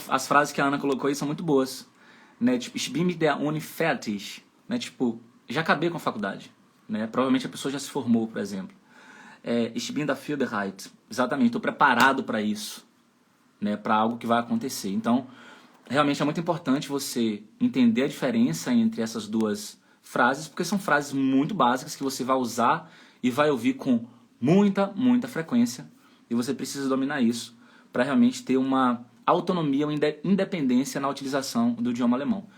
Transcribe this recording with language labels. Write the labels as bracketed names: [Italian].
[Portuguese] As frases que a Ana colocou aí são muito boas, né? [German] Tipo, ich bin mit der Uni fertig, né? [Portuguese] Tipo, já acabei com a faculdade, né? Provavelmente a pessoa já se formou, por exemplo. [German] Ich bin dafür bereit. [Portuguese] Exatamente. Estou preparado para isso, né? Para algo que vai acontecer. Então, realmente é muito importante você entender a diferença entre essas duas frases, porque são frases muito básicas que você vai usar e vai ouvir com muita frequência, e você precisa dominar isso para realmente ter uma autonomia, uma independência na utilização do idioma alemão.